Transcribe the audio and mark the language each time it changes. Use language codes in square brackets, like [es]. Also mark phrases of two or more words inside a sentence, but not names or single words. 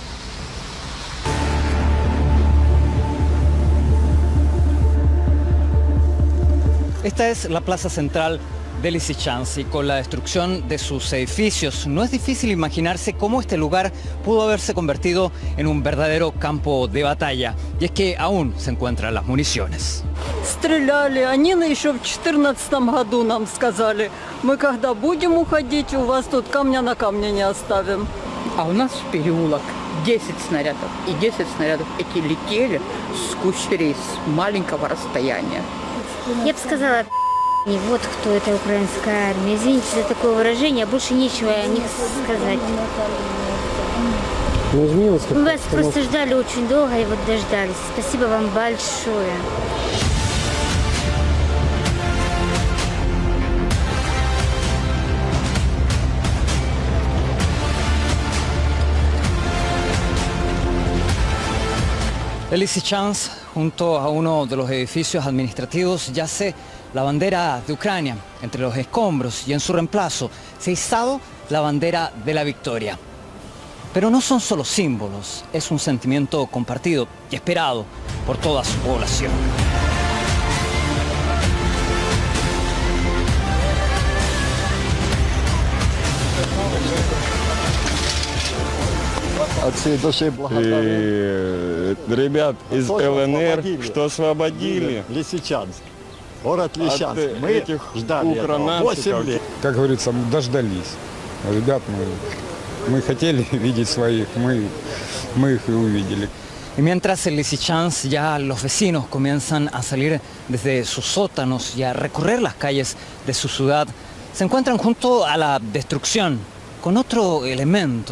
[es] Esta es la plaza central de Lysychansk, y con la destrucción de sus edificios no es difícil imaginarse cómo este lugar pudo haberse convertido en un verdadero campo de batalla, y es que aún se encuentran las municiones. [ru] Стреляли, они еще в 2014 году нам сказали, мы когда будем уходить, у вас тут камня на камне не оставим. А у нас в переулок 10 снарядов, и 10 снарядов эти летели с кучерей с маленького расстояния. Я бы сказала, и вот кто это украинская армия. Извините за такое выражение, больше нечего о них сказать. Мы вас просто ждали очень долго и вот дождались. Спасибо вам большое. [es] En Lysychansk, junto a uno de los edificios administrativos, yace la bandera de Ucrania. Entre los escombros y en su reemplazo se ha izado la bandera de la victoria. Pero no son solo símbolos, es un sentimiento compartido y esperado por toda su población. [ru] Ребят из ЛНР, что освободили Лисичанск. Город Лисичанск. от Мы этих ждали этого 8 лет. Как говорится, дождались. Ребят, мы хотели видеть своих, мы их и увидели. [es] Y mientras en Lysychansk ya los vecinos comienzan a salir desde sus sótanos y a recorrer las calles de su ciudad, se encuentran junto a la destrucción con otro elemento.